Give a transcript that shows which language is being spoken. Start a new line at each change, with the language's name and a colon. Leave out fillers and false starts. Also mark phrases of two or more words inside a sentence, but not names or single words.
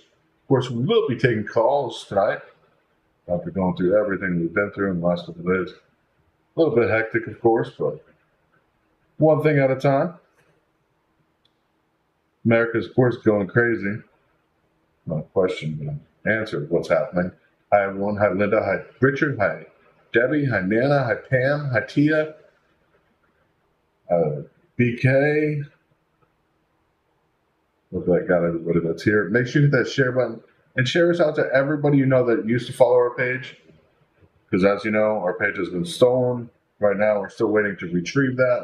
English: Of course, we will be taking calls tonight after going through everything we've been through in the last couple of days. A little bit hectic, of course, but one thing at a time. America's, of course, going crazy. Not a question, but an answer of what's happening. Hi, everyone. Hi, Linda. Hi, Richard. Hi, Debbie. Hi, Nana. Hi, Pam. Hi, Tia. BK. Look like I got everybody that's here. Make sure you hit that share button and share us out to everybody you know that used to follow our page. Because as you know, our page has been stolen. Right now, we're still waiting to retrieve that.